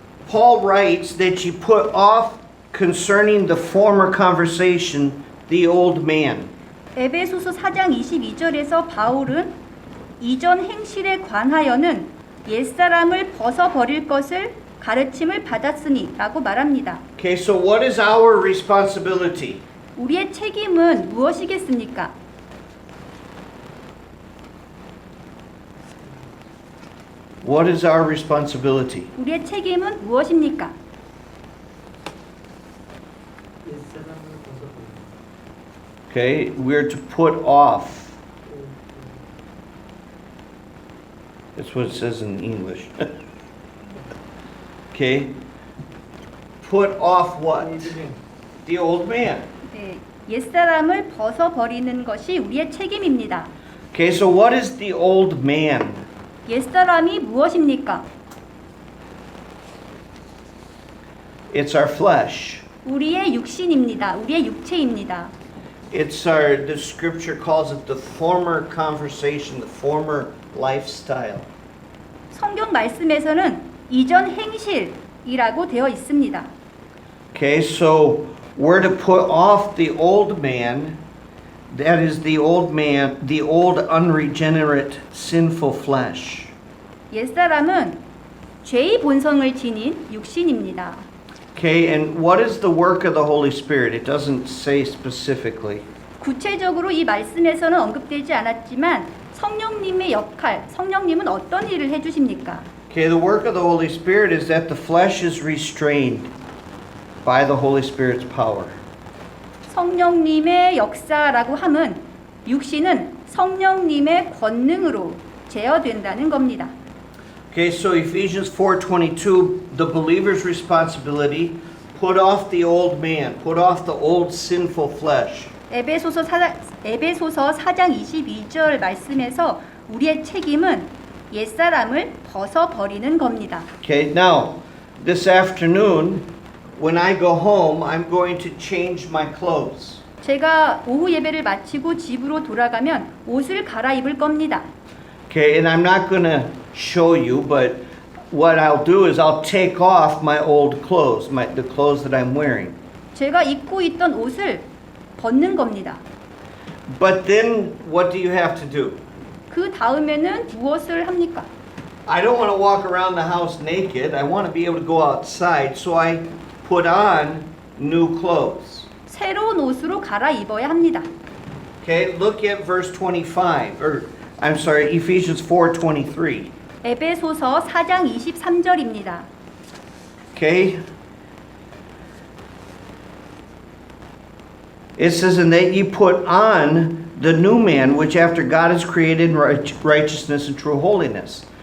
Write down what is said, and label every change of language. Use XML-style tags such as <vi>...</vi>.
<en>Paul writes that you put off concerning the former conversation the old man.</en> <ko>에베소서 4장 22절에서 바울은 이전 행실에 관하여는 옛사람을 벗어버릴 것을 가르침을 받았으니 라고 말합니다.</ko> <en>Okay, so what is our responsibility?</en> <ko>우리의 책임은 무엇이겠습니까?</ko> <en>What is our responsibility?</en> <ko>우리의 책임은 무엇입니까? 옛사람을 벗어버리고</ko> <en>Okay, we're to put off. That's what it says in English. Okay, put off what? The old man.</en> <ko>네, 옛사람을 벗어버리는 것이 우리의 책임입니다.</ko> <en>Okay, so what is the old man?</en> <ko>옛사람이 무엇입니까?</ko> <en>It's our flesh.</en> <ko>우리의 육신입니다. 우리의 육체입니다.</ko> <en>It's the scripture calls it the former conversation, the former lifestyle.</en> <ko>성경 말씀에서는 이전 행실이라고 되어 있습니다.</ko> <en>Okay, so we're to put off the old man, that is the old man, the old unregenerate sinful flesh.</en> <ko>옛사람은 죄의 본성을 지닌 육신입니다.</ko> <en>Okay, and what is the work of the Holy Spirit? It doesn't say specifically.</en> <ko>구체적으로 이 말씀에서는 언급되지 않았지만 성령님의 역할, 성령님은 어떤 일을 해주십니까?</ko> <en>Okay, the work of the Holy Spirit is that the flesh is restrained by the Holy Spirit's power.</en> <ko>성령님의 역사라고 함은 육신은 성령님의 권능으로 제어된다는 겁니다.</ko> <en>Okay, so Ephesians 4:22, the believer's responsibility, put off the old man, put off the old sinful flesh.</en> <ko>에베소서 4장 22절 말씀에서 우리의 책임은 옛사람을 벗어버리는 겁니다.</ko> <en>Okay, now, this afternoon, when I go home, I'm going to change my clothes.</en> <ko>제가 오후 예배를 마치고 집으로 돌아가면 옷을 갈아입을 겁니다.</ko> <en>Okay, and I'm not going to show you, but what I'll do is I'll take off my old clothes, the clothes that I'm wearing.</en> <ko>제가 입고 있던 옷을 벗는 겁니다.</ko> <en>But then, what do you have to do?</en> <ko>그 다음에는 무엇을 합니까?</ko> <en>I don't want to walk around the house naked. I want to be able to go outside, so I put on new clothes.</en> <ko>새로운 옷으로 갈아입어야 합니다.</ko> <en>Okay, look at verse 25, or I'm sorry, Ephesians 4:23.</en> <ko>에베소서 4장 23절입니다.</ko> <en>Okay? It says, and that ye put on the new man, which after God is created in righteousness and true holiness.</en>